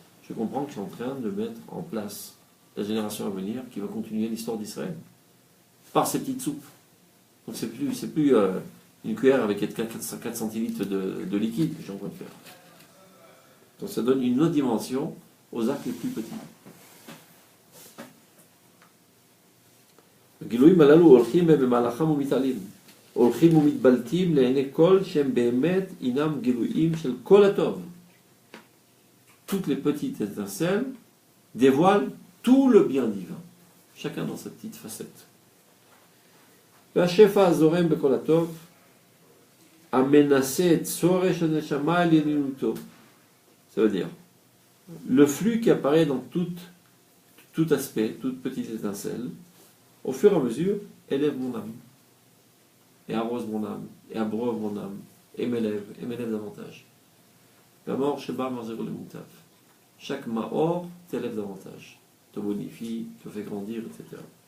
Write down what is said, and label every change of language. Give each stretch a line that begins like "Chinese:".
French: Je comprends que je suis en train de mettre en place la génération à venir qui va continuer l'histoire d'Israël par ces petites soupes. Donc c'est plus une cuillère avec 4 centilitres de liquide que je suis en train de faire. Donc ça donne une autre dimension aux arcs les plus petits.
Hebrew: הגילויים הללו הולכים במהלכם ומתעלים. הולכים ומתבלטים לעיני כל שהם באמת אינם גילויים של כל הטוב.
French: Toutes les petites étincelles dévoilent tout le bien divin. Chacun dans sa petite facette.
Hebrew: והשפע הזורם בכל הטוב המנסה את שורש הנשמה על עליונותו.
French: Ça veut dire le flux qui apparaît dans tout aspect, toute petite étincelle, au fur et à mesure, élève mon âme, et arrose mon âme, et abreuve mon âme, et m'élève davantage. La mort, Sheba, Marzero le Moutaf. Chaque Maor t'élève davantage, te bonifie, te fait grandir, etc.